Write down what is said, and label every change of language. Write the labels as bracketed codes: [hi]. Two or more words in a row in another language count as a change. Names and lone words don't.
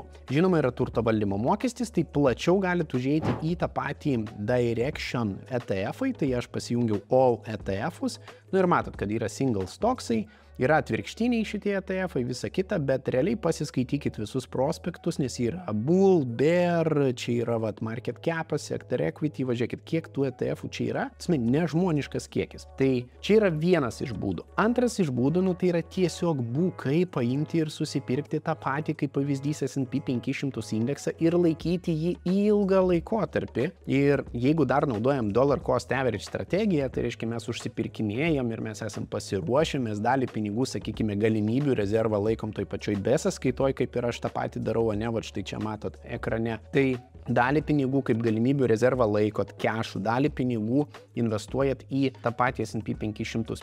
[lt] Žinoma, yra turto valdymo mokestis, tai plačiau galite užeiti į tą patį Direction ETF-ai, tai aš pasijungiau [en] All ETF-us, [lt] ir matot, kad yra [en] single stocksai, [lt] yra atvirkštiniai šitie ETF-ai, visa kita, bet realiai pasiskaitykit visus prospektus, nes yra Bull, Bear, čia yra [en] market capas, sector equity, [lt] važiuokit, kiek tų ETF-ų čia yra, nežmoniškas kiekis. Tai čia yra vienas iš būdų. Antras iš būdų, tai yra tiesiog bukai paimti ir susipirkti tą patį, kaip pavyzdys S&P 500 indeksą ir laikyti jį ilgą laikotarpį. Ir jeigu dar naudojam [en] dollar cost average [lt] strategiją, tai reiškia mes užsipirkinėjam ir mes esam pasiruošę, mes dalį pinigų, sakykime, galimybių rezervą laikom toj pačioj B sąskaitoj, kaip ir aš tą patį darau, ne, va štai čia matot ekrane. Tai dalį pinigų kaip galimybių rezervą laikot kešų, dalį pinigų investuojat į tą patį S&P 500.